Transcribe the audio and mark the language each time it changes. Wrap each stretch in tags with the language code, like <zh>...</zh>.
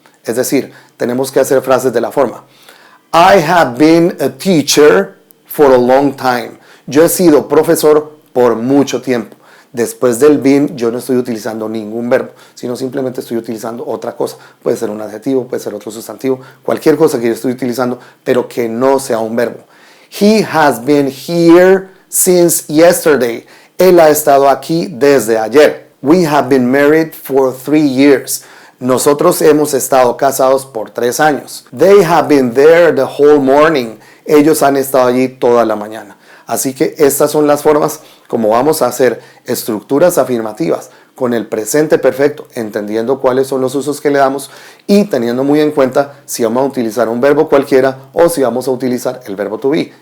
<es>Es decir, tenemos que hacer frases de la forma</es> <en>I have been a teacher for a long time.</en> <es>Yo he sido profesor por mucho tiempo. Después del been yo no estoy utilizando ningún verbo, sino simplemente estoy utilizando otra cosa. Puede ser un adjetivo, puede ser otro sustantivo, cualquier cosa que yo estoy utilizando, pero que no sea un verbo.</es> <en>He has been here since yesterday.</en> <es>Él ha estado aquí desde ayer.</es> <en>We have been married for 3 years.</en> <es>Nosotros hemos estado casados por 3 años.</es> <en>They have been there the whole morning.</en> <es>Ellos han estado allí toda la mañana. Así que estas son las formas como vamos a hacer estructuras afirmativas con el presente perfecto, entendiendo cuáles son los usos que le damos y teniendo muy en cuenta si vamos a utilizar un verbo cualquiera o si vamos a utilizar el verbo to be.</es>